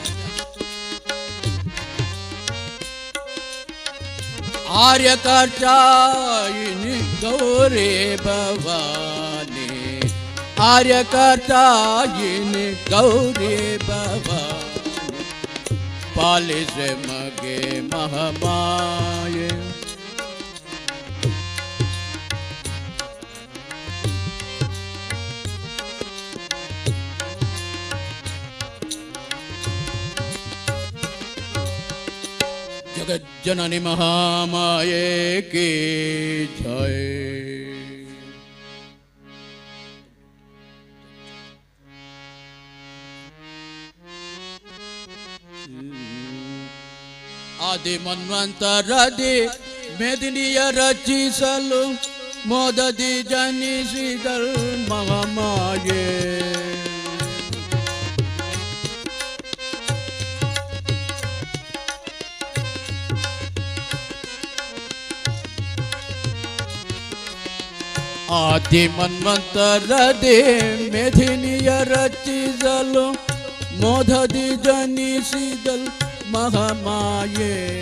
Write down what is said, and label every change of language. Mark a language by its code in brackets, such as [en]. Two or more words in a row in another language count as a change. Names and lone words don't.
[kn] ಆರ್ಯಕರ್ತಾಯಿನಿ ಗೌರಿ ಭವಾನಿ, ಆರ್ಯಕರ್ತಾಯಿನಿ ಗೌರಿ ಭವಾನಿ, ಪಾಲಿಸೆ ಮಗೆ ಮಹಮಾಯೆ. [hi] जगज्जननी महामाये की जय. [kn] ಆದಿ ಮನ್ವಂತರದಿ ಮೇದಿನಿಯ ರಚಿಸಲು मोदದಿ ಜನಿಸಿದಳ್ ಮಹಾಮಾಯೆ. ಆದಿ ಮನ್ವಂತರದಿ ಮೇದಿನಿಯ ರಚಿಸಲು ಮೋದದಿ ಜನಿಸಿದಳ್ ಮಹಾಮಾಯೆ.